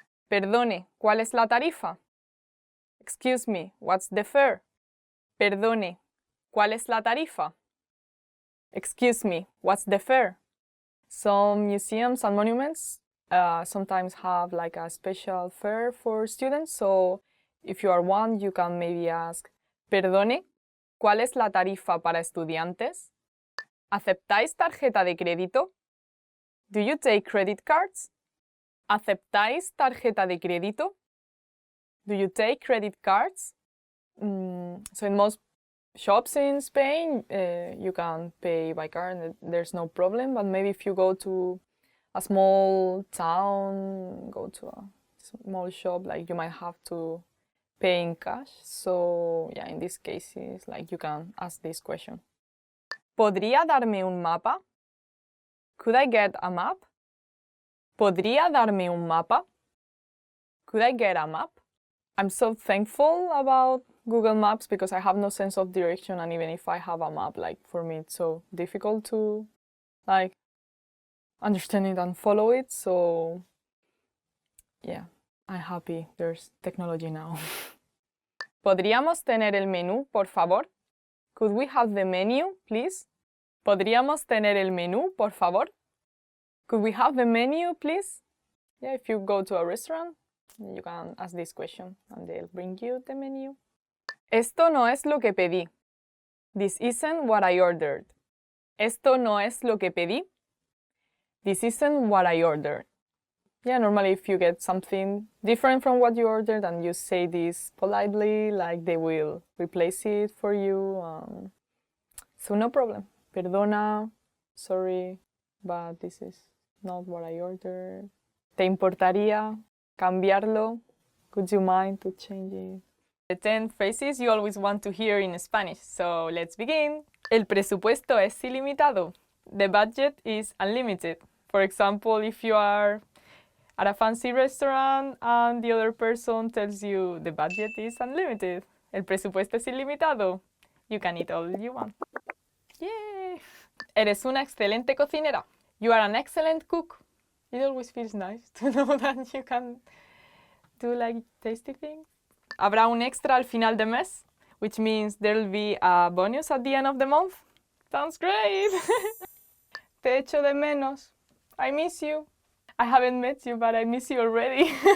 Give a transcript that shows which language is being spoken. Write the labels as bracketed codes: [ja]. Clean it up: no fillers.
[es] Perdone, ¿cuál es la tarifa? [en] Excuse me, what's the fare? [es] Perdone, ¿cuál es la tarifa? [en] Excuse me, what's the fare? Some museums and monuments sometimes have like a special fare for students, so if you are one, you can maybe ask, [es] perdone, ¿cuál es la tarifa para estudiantes? ¿Aceptáis tarjeta de crédito? [en] Do you take credit cards? [es] ¿Aceptáis tarjeta de crédito? [en] Do you take credit cards? So in most shops in Spain, you can pay by card and there's no problem, but maybe if you go to a small town, go to a small shop, like you might have to pay in cash. So yeah, in this case, it's like you can ask this question. [es] ¿Podría darme un mapa? [en] Could I get a map? [es] ¿Podría darme un mapa? [en] Could I get a map? I'm so thankful about Google Maps because I have no sense of direction, and even if I have a map, like for me it's so difficult to like understand it and follow it. So yeah, I'm happy there's technology now. [es] ¿Podríamos tener el menú, por favor? [en] Could we have the menu, please? [es] ¿Podríamos tener el menú, por favor? [en] Could we have the menu, please? Yeah, if you go to a restaurant, you can ask this question and they'll bring you the menu. [es] Esto no es lo que pedí. [en] This isn't what I ordered. [es] Esto no es lo que pedí. [en] This isn't what I ordered. Yeah, normally if you get something different from what you ordered and you say this politely, like they will replace it for you. So no problem. Perdona, sorry, but this is not what I ordered. [es] ¿Te importaría cambiarlo? [en] Could you mind to change it? The 10 phrases you always want to hear in Spanish. So let's begin. [es] El presupuesto es ilimitado. [en] The budget is unlimited. For example, if you are at a fancy restaurant and the other person tells you the budget is unlimited. [es] El presupuesto es ilimitado. [en] You can eat all you want. Yay! [es] Eres una excelente cocinera. [en] You are an excellent cook. It always feels nice to know that you can do like tasty things. [es] Habrá un extra al final de mes, [en] which means there'll be a bonus at the end of the month. Sounds great! [es] Te echo de menos. [en] I miss you. I haven't met you, but I miss you already.